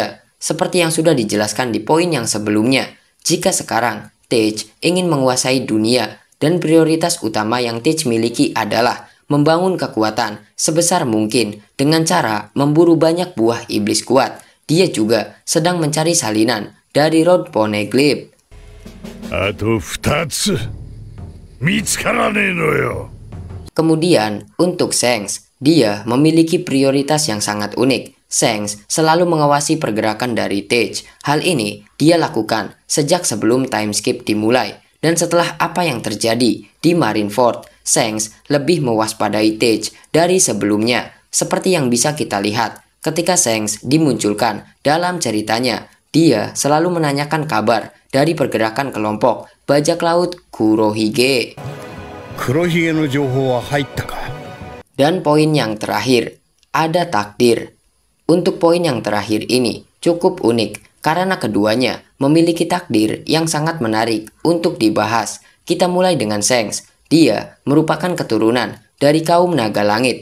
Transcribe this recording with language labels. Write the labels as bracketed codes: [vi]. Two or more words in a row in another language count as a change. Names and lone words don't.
[id] Seperti yang sudah dijelaskan di poin yang sebelumnya, jika sekarang Tej ingin menguasai dunia dan prioritas utama yang Tej miliki adalah membangun kekuatan sebesar mungkin dengan cara memburu banyak buah iblis kuat. Dia juga sedang mencari salinan dari Road Poneglyph. [ja] あと2つ見つからねえのよ。 [id] Kemudian, untuk Shanks, dia memiliki prioritas yang sangat unik. Shanks selalu mengawasi pergerakan dari Tej. Hal ini dia lakukan sejak sebelum [en] time skip [id] dimulai. Dan setelah apa yang terjadi di Marineford, Shanks lebih mewaspadai Tej dari sebelumnya. Seperti yang bisa kita lihat ketika Shanks dimunculkan dalam ceritanya, dia selalu menanyakan kabar dari pergerakan kelompok bajak laut Kurohige. [ja] 黒ひげの情報は入ったか。 [id] Dan poin yang terakhir, ada takdir. Untuk poin yang terakhir ini cukup unik karena keduanya memiliki takdir yang sangat menarik untuk dibahas. Kita mulai dengan Shanks. Dia merupakan keturunan dari kaum naga langit.